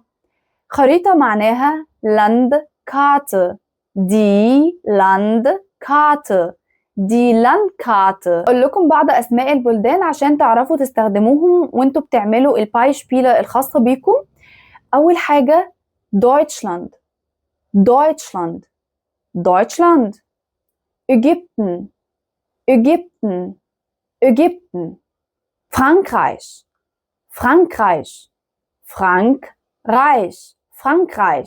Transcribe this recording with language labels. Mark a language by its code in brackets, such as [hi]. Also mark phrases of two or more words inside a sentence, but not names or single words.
[ar] خريطة معناها Landkarte. [de] die Landkarte die Landkarte. [ar] اقول لكم بعض اسماء البلدان عشان تعرفوا تستخدموهم وانتوا بتعملوا البايشبيلة الخاصة بيكم. اول حاجة Deutschland Deutschland Deutschland. Ägypten Ägypten Ägypten. Frankreich Frankreich Frankreich Frankreich.